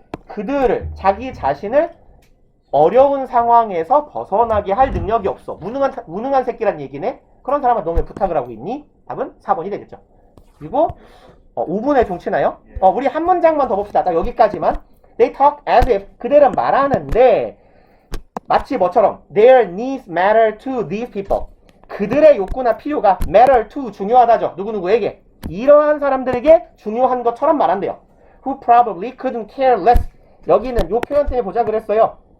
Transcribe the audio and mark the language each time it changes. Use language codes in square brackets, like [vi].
[ko] 그들을, 자기 자신을 어려운 상황에서 벗어나게 할 능력이 없어. 무능한 새끼란 얘기네. 그런 사람은 너 왜 부탁을 하고 있니? 답은 4번이 되겠죠. 그리고 5분에 좀 치나요? 우리 한 문장만 더 봅시다. 딱 여기까지만. [en] They talk as if. [ko] 그들은 말하는데 마치 뭐처럼 [en] their needs matter to these people. [ko] 그들의 욕구나 필요가 matter to. 중요하다죠. 누구누구에게. 이러한 사람들에게 중요한 것처럼 말한대요. [en] Who probably couldn't care less. [ko] 여기는 요 표현 때문에 보자 그랬어요.